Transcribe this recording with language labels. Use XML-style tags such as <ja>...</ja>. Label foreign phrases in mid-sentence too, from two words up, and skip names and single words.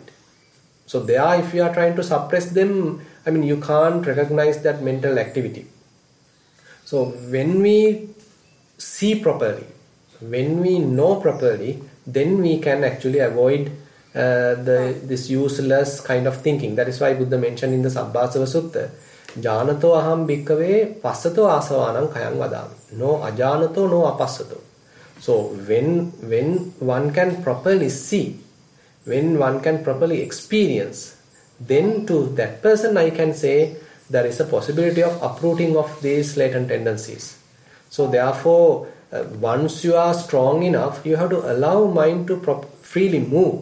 <en>So there, if you are trying to suppress them, you can't recognize that mental activity. So when we see properly, when we know properly, then we can actually avoid this useless kind of thinking. That is why Buddha mentioned in the Sabbasava Sutta,</en> <pi>Janato aham bhikkhave passato asavanam kayam vadami. No ajanato, no apassato.</pi> <en>So when one can properly see, when one can properly experience, then to that person I can say there is a possibility of uprooting of these latent tendencies. So therefore, once you are strong enough, you have to allow mind to freely move.</en>